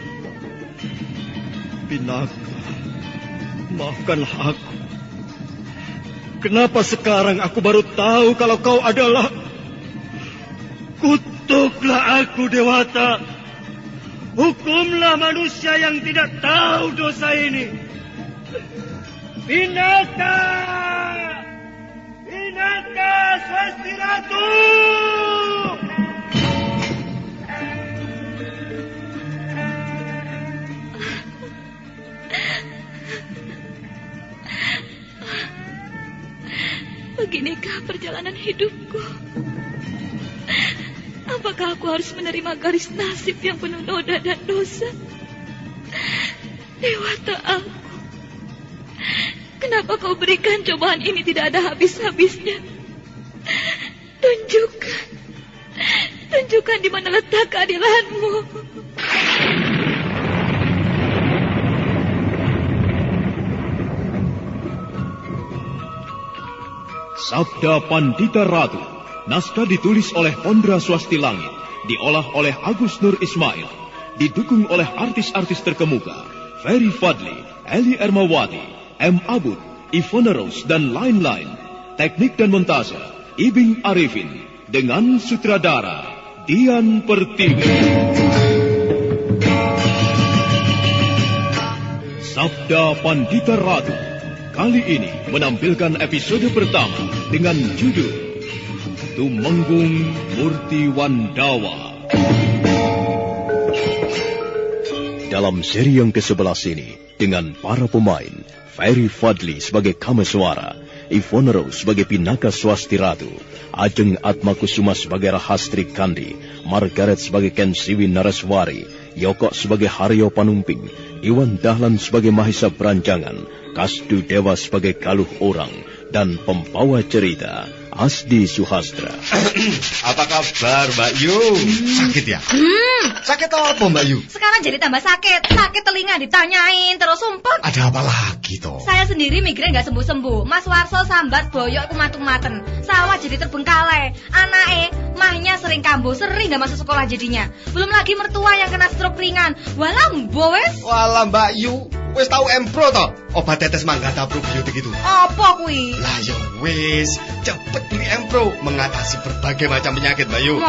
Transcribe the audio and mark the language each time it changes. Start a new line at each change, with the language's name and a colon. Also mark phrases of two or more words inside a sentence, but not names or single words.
Indonesian: Pinaka, maafkanlah aku. Kenapa sekarang aku baru tahu kalau kau adalah... Kutuklah aku, Dewata. Hukumlah manusia yang tidak tahu dosa ini. Pinaka! Pinaka Swasti Ratu! Beginikah perjalanan hidupku? Apakah aku harus menerima garis nasib yang penuh noda dan dosa? Dewata aku, kenapa kau berikan cobaan ini tidak ada habis-habisnya? Tunjukkan di mana letak keadilanmu. Sabda Pandita Ratu, naskah ditulis oleh Pondra Swasti Langit, diolah oleh Agus Nur Ismail, didukung oleh artis-artis terkemuka, Ferry Fadli, Eli Ermawati, M. Abud, Ivona Rose, dan lain-lain. Teknik dan montase, Ibing Arifin, dengan sutradara Dian Pertiwi. Sabda Pandita Ratu, kali ini menampilkan episode pertama dengan judul Tumenggung Murti Wandawa. Dalam seri yang ke-11 ini, dengan para pemain, Ferry Fadli sebagai Kameswara, Ivona Rose sebagai Pinaka Swasti Ratu, Ajeng Atmakusuma sebagai Rahastri Kandi, Margaret sebagai Kensiwi Nareswari, Yoko sebagai Haryo Panumping, Iwan Dahlan sebagai Mahisa Beranjangan, Kasdu Dewa sebagai Galuh Orang, dan pembawa cerita Asdi Suhastra. Apa kabar Mbak Yu? Sakit ya? Sakit apa Mbak Yu? Sekarang jadi tambah sakit. Sakit telinga ditanyain terus sumpah. Ada apa lagi toh? Saya sendiri migrain gak sembuh-sembuh.
Javanese: Mas Warso sambat boyok aku matung-maten.
Indonesian: Sawah jadi terbengkalai. Anake mahnya sering kambuh, sering gak masuk sekolah jadinya. Belum lagi mertua yang kena stroke ringan.
Javanese: Walah mbowes.
Indonesian: Walah Mbak Yu,
Javanese: Wis tau Empro to?
Indonesian: Obat tetes Manggata probiotik itu.
Javanese: Apa kuwi? Lah ya wis,
Indonesian: cepet beli Empro mengatasi berbagai macam penyakit, Mbak Yu.